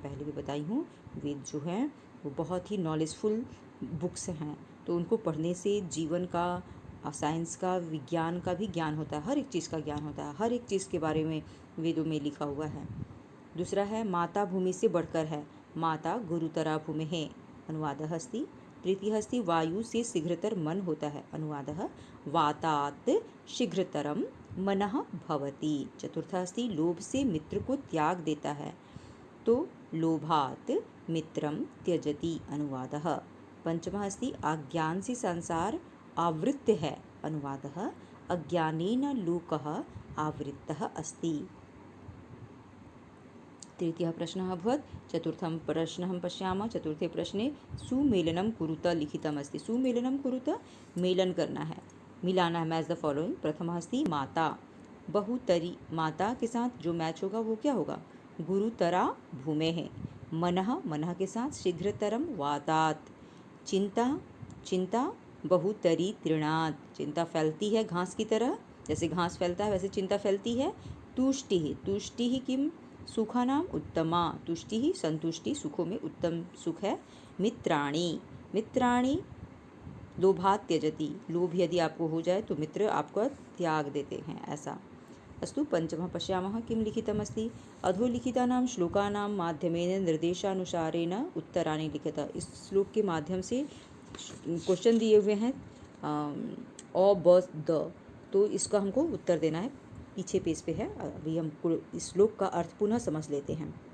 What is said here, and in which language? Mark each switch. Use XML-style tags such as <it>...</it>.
<hi>पहले भी बताई हूँ, वेद जो हैं वो बहुत ही नॉलेजफुल बुक्स हैं, तो उनको पढ़ने से जीवन का, साइंस का, विज्ञान का भी ज्ञान होता है, हर एक चीज़ का ज्ञान होता है, हर एक चीज़ के बारे में वेदों में लिखा हुआ है। दूसरा है माता भूमि से बढ़कर है,</hi> <sa>माता गुरुतरा भूमिः, अनुवादः अस्ति तृतीयः अस्ति</sa> <hi>वायु से शीघ्रतर मन होता है।</hi> <sa>अनुवादः वातात् शीघ्रतरं मनः भवति। चतुर्थः अस्ति</sa> <hi>लोभ से मित्र को त्याग देता है, तो</hi> <sa>लोभात् मित्रं त्यजति। अनुवादः पंचमः अस्ति</sa> <hi>अज्ञान से संसार आवृत्य है।</hi> <sa>अनुवादः अज्ञानेन लोकः आवृत्तः अस्ति। तृतीयः प्रश्नः अभवत्। चतुर्थं प्रश्नं पश्यामः। चतुर्थे प्रश्ने सुमेलनं कुरुत लिखितमस्ति। सुमेलनं कुरुत</sa> <hi>मेलन करना है, मिलाना है,</hi> <en>Match the following.</en> <sa>प्रथमः अस्ति माता, बहुतरी,</sa> <hi>माता के साथ जो मैच होगा वो क्या होगा?</hi> <sa>गुरुतरा भूमेः। मनः, मनः</sa> <hi>के साथ</hi> <sa>शीघ्रतरम वातात्।</sa> <hi>चिंता,</hi> <sa>चिंता बहुतरी तृणात्,</sa> <hi>चिंता फैलती है घास की तरह, जैसे घास फैलता है वैसे चिंता फैलती है।</hi> <sa>तुष्टिः, तुष्टिः किम सुखानाम उत्तमा, तुष्टिः संतुष्टि,</sa> <hi>सुखों में उत्तम सुख है।</hi> <sa>मित्राणि, मित्राणि लोभात् त्यजति,</sa> <hi>लोभ यदि आपको हो जाए तो मित्र आपको त्याग देते हैं, ऐसा।</hi> <sa>अस्तु पंचमः पश्यामः किं लिखितमस्ति। अधोलिखितानां श्लोकानां माध्यमेन निर्देशानुसारेण उत्तराणि लिखत।</sa> <hi>इस श्लोक के माध्यम से क्वेश्चन दिए हुए हैं अ ब द, तो इसका हमको उत्तर देना है। पीछे पेज पे है, अभी हम इस श्लोक का अर्थ पुनः समझ लेते हैं।</hi>